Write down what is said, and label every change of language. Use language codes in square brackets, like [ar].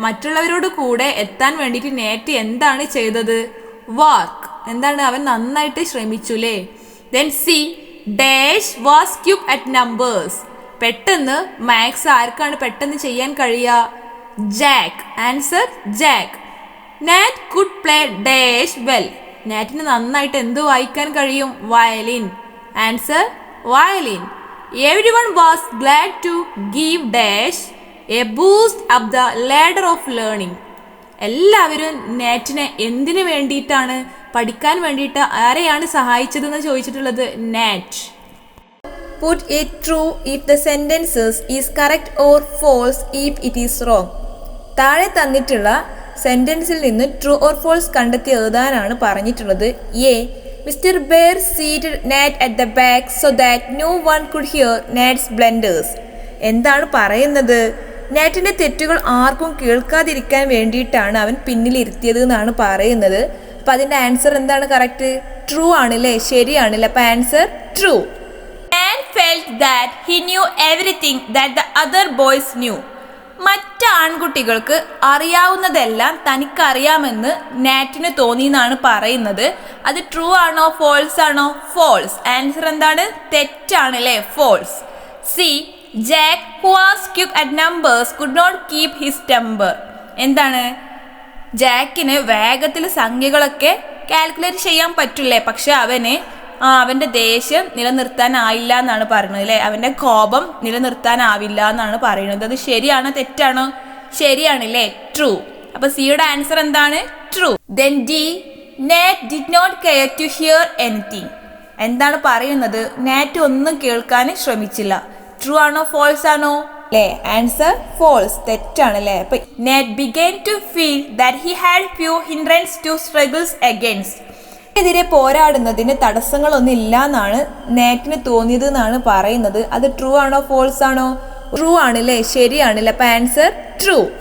[ml] മറ്റുള്ളവരോട് കൂടെ എത്താൻ വേണ്ടിയിട്ട് നാറ്റ് എന്താണ് ചെയ്തത്? വർക്ക്. എന്താണ്? അവൻ നന്നായിട്ട് ശ്രമിച്ചു അല്ലേ? [en] Then C was quick at numbers. [ml] പെട്ടെന്ന് മാത്സ് ആർക്കാണ് പെട്ടെന്ന് ചെയ്യാൻ കഴിയുക? Jack. [en] Answer Jack. Nat could play well. [ml] നാറ്റിന് നന്നായിട്ട് എന്ത് വായിക്കാൻ കഴിയും? Violin. Answer violin. [en] Everyone was glad to give a boost up the ladder of learning. [ml] എല്ലാവരും നാറ്റിനെ എന്തിനു വേണ്ടിയിട്ടാണ്? പഠിക്കാൻ വേണ്ടിയിട്ട് ആരെയാണ് സഹായിച്ചതെന്ന് ചോദിച്ചിട്ടുള്ളത്? നാറ്റ്. [en] Put it true if the sentences is correct or false if it is wrong. [ml] താഴെ തന്നിട്ടുള്ള സെന്റൻസിൽ നിന്ന് ട്രൂ ഓർ ഫോൾസ് കണ്ടെത്തി എഴുതാനാണ് പറഞ്ഞിട്ടുള്ളത്. [en] A Mr. Bear seated Nat at the back so that no one could hear Nat's blunders. [ml] എന്താണ് പറയുന്നത്? നാറ്റിന്റെ തെറ്റുകൾ ആർക്കും കേൾക്കാതിരിക്കാൻ വേണ്ടിയിട്ടാണ് അവൻ പിന്നിലിരുത്തിയത് എന്നാണ് പറയുന്നത്. അപ്പം അതിൻ്റെ ആൻസർ എന്താണ്? കറക്റ്റ് ട്രൂ ആണല്ലേ? ശരിയാണല്ലേ? അപ്പം answer true. [en] Man felt that he knew everything that the other boys knew. [ml] മറ്റ് ആൺകുട്ടികൾക്ക് അറിയാവുന്നതെല്ലാം തനിക്കറിയാമെന്ന് നാറ്റിന് തോന്നി എന്നാണ് പറയുന്നത്. അത് ട്രൂ ആണോ ഫോൾസ് ആണോ? ഫോൾസ്. ആൻസർ എന്താണ്? തെറ്റാണ് അല്ലേ? False. [en] C Jack who was quick at numbers could not keep his temper. [ml] എന്താണ്? ജാക്കിന് വേഗത്തിൽ സംഖ്യകളൊക്കെ കാൽക്കുലേറ്റ് ചെയ്യാൻ പറ്റില്ലേ, പക്ഷെ അവൻ്റെ ദേഷ്യം നിലനിർത്താനായില്ല എന്നാണ് പറയുന്നത് അല്ലേ? അവൻ്റെ കോപം നിലനിർത്താനാവില്ല എന്നാണ് പറയുന്നത്. അത് ശരിയാണോ തെറ്റാണോ? ശരിയാണല്ലേ? ട്രൂ. അപ്പൊ സിയുടെ ആൻസർ എന്താണ്? True. [en] Then D Nat did not care to hear anything. [ml] എന്താണ് പറയുന്നത്? നാറ്റ് ഒന്നും കേൾക്കാൻ ശ്രമിച്ചില്ല. ട്രൂ ആണോ ഫോൾസ് ആണോ? അല്ലേ? Answer false. തെറ്റാണല്ലേ? അപ്പൊ [en] Nat began to feel that he had few hindrances to struggles against. [ml] എതിരെ പോരാടുന്നതിന് തടസ്സങ്ങളൊന്നും ഇല്ല എന്നാണ് നാറ്റിന് തോന്നിയത് എന്നാണ് പറയുന്നത്. അത് ട്രൂ ആണോ ഫോൾസ് ആണോ? ട്രൂ ആണല്ലേ? ശരിയാണല്ലേ? അപ്പൊ ആൻസർ ട്രൂ.